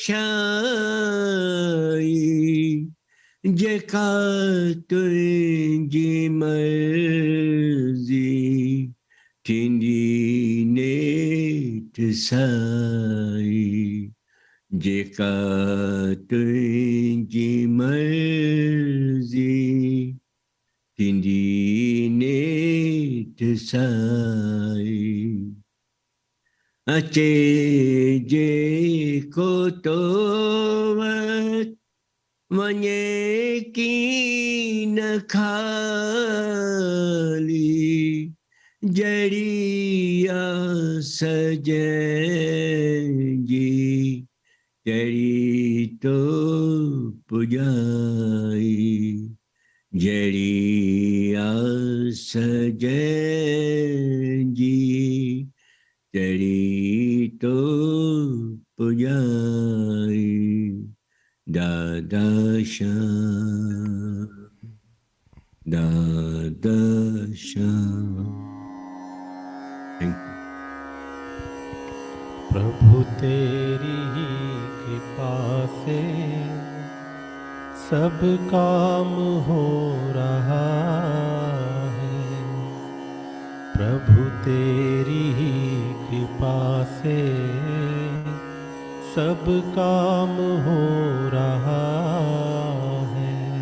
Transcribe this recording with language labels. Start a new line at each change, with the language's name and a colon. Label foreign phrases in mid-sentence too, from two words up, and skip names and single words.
Sindhi: शाई जेका तुंहिंजी मर्ज़ी थींदी नेठ साई जेका तुंहिंजी मर्ज़ी थींदी नेठ साई अचे जेको तो वटि वञे की न खाली जड़ी सजंजी जड़ी तो पुजाई जड़ी सजंजी जड़ी तो पुजाई दादा श्याम दादा श्याम।
Hindi: प्रभु तेरी ही कृपा से सब काम हो रहा है। प्रभु तेरी ही कृपा से सब काम हो रहा है।